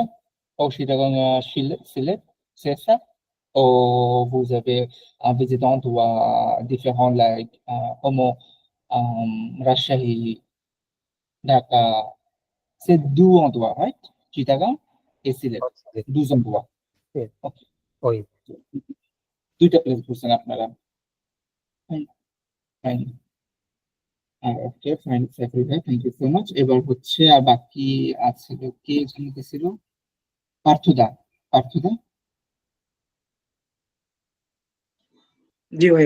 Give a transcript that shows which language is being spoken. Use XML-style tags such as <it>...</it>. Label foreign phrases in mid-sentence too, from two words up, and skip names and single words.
<fr>Au Chittagong, Sylhet, c'est ça? Ou vous avez visité d'endroits différents, like comme Rajshahi, Dhaka? C'est deux endroits, right? Chittagong et Sylhet, Sylhet. 12 endroits।</fr> <en>Yeah. Okay.</en> <fr>Oui.</fr> <bn>দুইটা প্লেস ঘুরছেন আপনারা। ফাইন।</bn> <en>okay fine সাইফুল ভাই, thank you so much।</en> <bn>এবার হচ্ছে আর বাকি আছে কে জানতেছিল? পার্থদা। পার্থদা, জি ভাই।</bn>